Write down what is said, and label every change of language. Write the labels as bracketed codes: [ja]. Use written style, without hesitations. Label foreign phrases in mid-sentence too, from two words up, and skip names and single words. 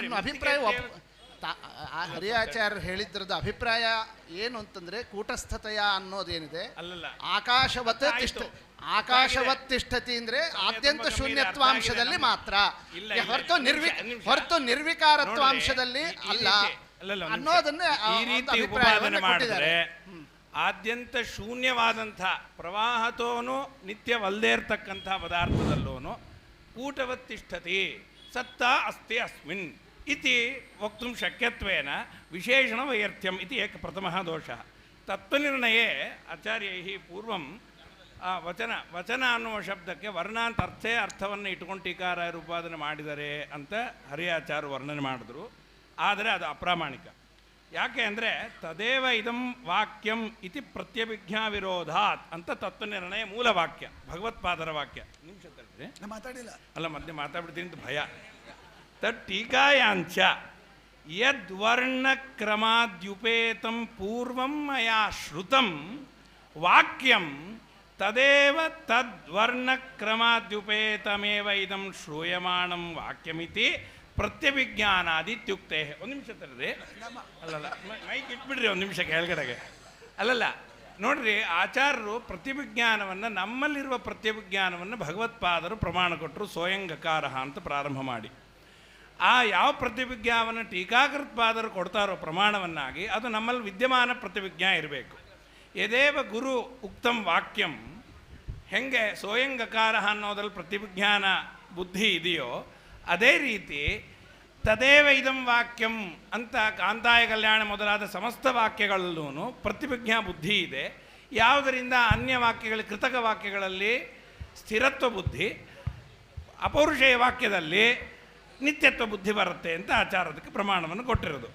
[kn] ಅಭಿಪ್ರಾಯ ಹರಿಯಾಚಾರ್ಯರು ಹೇಳಿದ್ರದ ಅಭಿಪ್ರಾಯ ಏನು ಅಂತಂದ್ರೆ ಕೂಟಸ್ಥತೆಯ ಅನ್ನೋದೇನಿದೆ, [sa] ಆಕಾಶವತ್ ಆಕಾಶವತ್ ತಿಷ್ಠತಿ [kn] ಅಂದ್ರೆ ಆದ್ಯಂತ ಶೂನ್ಯತ್ವಾಂಶದಲ್ಲಿ ಮಾತ್ರ, ಹೊರತು ನಿರ್ವಿಕಾರತ್ವಾಂಶದಲ್ಲಿ ಅಲ್ಲ ಅನ್ನೋದನ್ನೇ ಈ ರೀತಿ ಉಪಪಾದನೆ ಮಾಡಿದ್ರೆ ಆದ್ಯಂತ ಶೂನ್ಯವಾದಂಥ ಪ್ರವಾಹತೋನು ನಿತ್ಯವಲ್ಲದೇ ಇರ್ತಕ್ಕಂಥ ಪದಾರ್ಥದಲ್ಲೂ [sa] ಕೂಟವತ್ತಿಷ್ಠತಿ ಸತ್ತ ಅಸ್ತಿ ಅಸ್ಮಿನ್ ಇತಿ ವಕ್ತುಂ ಶಕ್ಯತ್ವೇನ ವಿಶೇಷಣ ವೈರ್ಥ್ಯಂ ಇತಿ ಏಕ ಪ್ರಥಮಃ ದೋಷಃ. ತತ್ವನಿರ್ಣಯೇ ಆಚಾರ್ಯೈಃ ಪೂರ್ವಂ ವಚನ [kn] ಅನ್ನುವ ಶಬ್ದಕ್ಕೆ ವರ್ಣಾಂತ ಅರ್ಥವನ್ನು ಇಟ್ಕೊಂಡು ಟೀಕಾರಾಯರು ಉಪಾದನೆ ಮಾಡಿದ್ದಾರೆ ಅಂತ ಹರಿಯಾಚಾರ್ಯ ವರ್ಣನೆ ಮಾಡಿದ್ರು. ಆದರೆ ಅದು ಅಪ್ರಾಮಾಣಿಕ. ಯಾಕೆ ಅಂದರೆ [sa] ತದೇವ ಇದಂ ವಾಕ್ಯಂ ಇತಿ ಪ್ರತ್ಯಭಿಜ್ಞಾ ವಿರೋಧಾತ್ [kn] ಅಂತ ತತ್ವನಿರ್ಣಯ ಮೂಲ ವಾಕ್ಯ, ಭಗವತ್ಪಾದರ ವಾಕ್ಯ. ನಿಮಿಷ ಮಾತಾಡಿಲ್ಲ ಅಲ್ಲ, ಮಧ್ಯೆ ಮಾತಾಡ್ಬಿಡ್ತೀನಿ ಅಂತ ಭಯ. [sa] ತತ್ ಟೀಕಾಯಾಂಚ ಯದ್ವರ್ಣಕ್ರಮಾದ್ಯುಪೇತಂ ಪೂರ್ವಂ ಮಯಾ ಶ್ರುತಂ ವಾಕ್ಯಂ ತದೇವ ತದ್ವರ್ಣಕ್ರಮಾದ್ಯುಪೇತಮೇವ ಇದಂ ಶ್ರೂಯಮಾಣಂ ವಾಕ್ಯಮಿತಿ ಪ್ರತ್ಯಭಿಜ್ಞಾನಾದಿತ್ಯುಕ್ತೆ. [kn] ಒಂದು ನಿಮಿಷ ತರ್ರಿ, ಅಲ್ಲಲ್ಲ ಮೈಕ್ ಇಟ್ಬಿಡ್ರಿ ಒಂದು ನಿಮಿಷಕ್ಕೆ ಕೆಳಗಡೆಗೆ. ಅಲ್ಲಲ್ಲ ನೋಡ್ರಿ, ಆಚಾರ್ಯರು ಪ್ರತ್ಯಭಿಜ್ಞಾನವನ್ನು, ನಮ್ಮಲ್ಲಿರುವ ಪ್ರತ್ಯಭಿಜ್ಞಾನವನ್ನು ಭಗವತ್ಪಾದರು ಪ್ರಮಾಣ ಕೊಟ್ಟರು ಸ್ವಯಂಗಕಾರ ಅಂತ ಪ್ರಾರಂಭ ಮಾಡಿ. ಆ ಯಾವ ಪ್ರತಿವಿಜ್ಞಾವನ್ನು ಟೀಕಾಕೃತ್ಪಾದರು ಕೊಡ್ತಾರೋ ಪ್ರಮಾಣವನ್ನಾಗಿ, ಅದು ನಮ್ಮಲ್ಲಿ ವಿದ್ಯಮಾನ ಪ್ರತಿವಿಜ್ಞಾ ಇರಬೇಕು. [sa] ಯದೇವ ಗುರು ಉಕ್ತಂ ವಾಕ್ಯಂ, [kn] ಹೆಂಗೆ ಸ್ವಯಂಗಕಾರ ಅನ್ನೋದ್ರಲ್ಲಿ ಪ್ರತಿವಿಜ್ಞಾನ ಬುದ್ಧಿ ಇದೆಯೋ ಅದೇ ರೀತಿ [sa] ತದೇವ ಇದಂ ವಾಕ್ಯಂ [kn] ಅಂತ ಕಾಂತಾಯ ಕಲ್ಯಾಣ ಮೊದಲಾದ ಸಮಸ್ತ ವಾಕ್ಯಗಳಲ್ಲೂ ಪ್ರತಿವಿಜ್ಞಾ ಬುದ್ಧಿ ಇದೆ. ಯಾವುದರಿಂದ ಅನ್ಯ ವಾಕ್ಯಗಳ ಕೃತಕ ವಾಕ್ಯಗಳಲ್ಲಿ ಸ್ಥಿರತ್ವ ಬುದ್ಧಿ, ಅಪೌರುಷೇಯ ವಾಕ್ಯದಲ್ಲಿ ನಿತ್ಯತ್ವ ಬುದ್ಧಿ ಬರುತ್ತೆ ಅಂತ ಆಚಾರದಕ್ಕೆ ಪ್ರಮಾಣವನ್ನು ಕೊಟ್ಟಿರೋದು.